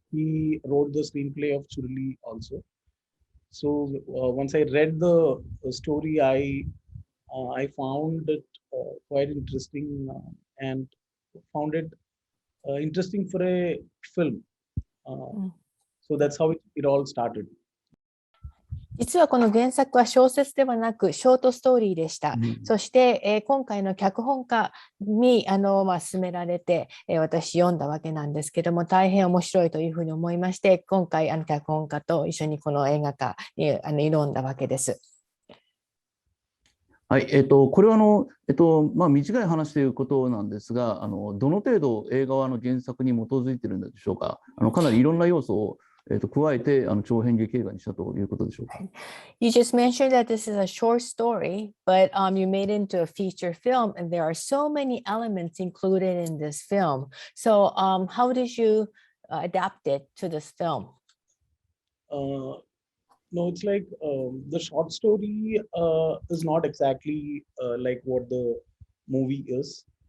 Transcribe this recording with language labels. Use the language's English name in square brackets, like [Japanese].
[English] He wrote the screenplay of Churuli also. So once I read the story, I found it quite interesting and found it interesting for a film. So that's how it all started. [Japanese] 実はこの原作は小説ではなくショートストーリーでした。そして、今回の脚本家に勧められて、私読んだわけなんですけども、大変面白いというふうに思いまして、今回脚本家と一緒にこの映画化に挑んだわけです。はい、これは短い話ということなんですが、どの程度映画は原作に基づいているんでしょうか。かなりいろんな要素を加えて長編劇映画にしたということでしょうか。 [English] You just mentioned that this is a short story, but you made it into a feature film, and there are so many elements included in this film. So, how did you adapt it to this film? No, it's like the short story is not exactly like what the movie is.